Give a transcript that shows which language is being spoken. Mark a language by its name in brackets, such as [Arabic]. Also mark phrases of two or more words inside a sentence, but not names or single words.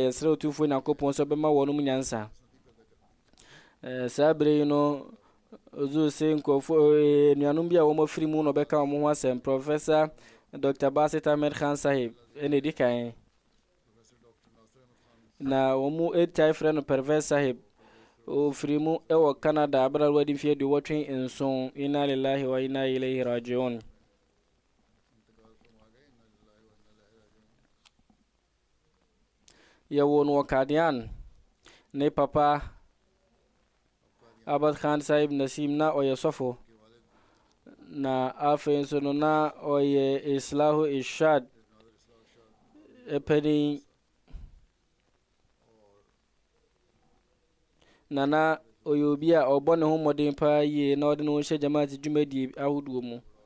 [Akan] Yɛsrɛ otufoɔ Nyankopɔn sɛ ɔbɛma wɔn mu nyansa. Saa bere yi no ozu sɛ nkurɔfoɔ nnuanom bi a wɔn afiri mu na ɔbɛka wɔn ho asɛm. Professor Dr. Basit Ahmed Khan Sahib ɛna ɛdi kan na wɔn mu ɛtae frɛ no Pervez Sahib ofiri mu ɛwɔ Canada abra wadi mfeɛ aduɔwɔtwe nson. [Arabic] إنا لله وإنا إليه راجعون. [Akan] Yɛwɔ no wɔ Kadian ne papa Abad Khan Sahib Nasim na ɔyɛ sɔfo na afei nso no na ɔyɛ Islahu Ishad ɛpɛdin na ɔyɛ obi a ɔbɔ ne ho mmɔden paa yie na ɔde ne ho hyɛ jamaat dwumadie ahodoɔ mu.